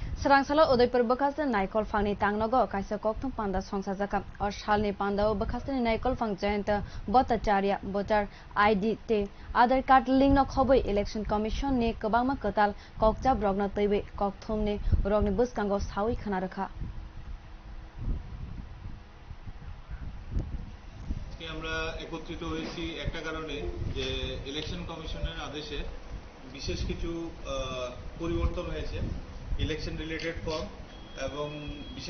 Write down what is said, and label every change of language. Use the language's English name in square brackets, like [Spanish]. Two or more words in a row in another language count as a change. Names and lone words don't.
[Kok Borok] Swrang salo Uadaipur bwkhaste naikulphang tang nogo kaisa kokthum panda songsajak or shalni pandao bwkhaste naikulphang jayanta bhattacharya [English] voter ID [Kok Borok] te [English] adhar card link [Kok Borok] no khobwi [English] election commission [Kok Borok] ni kwbangma kwtal kokchap rogna twiwi kokthumnai rogni bwskango sawi khwna rikha [Bangla] আমরা একত্রিত হয়েছি একটা কারণে যে ইলেকশন কমিশনের আদেশে বিশেষ কিছু পরিবর্তন হয়েছে [English] election related form [Bangla] এবং বিশেষ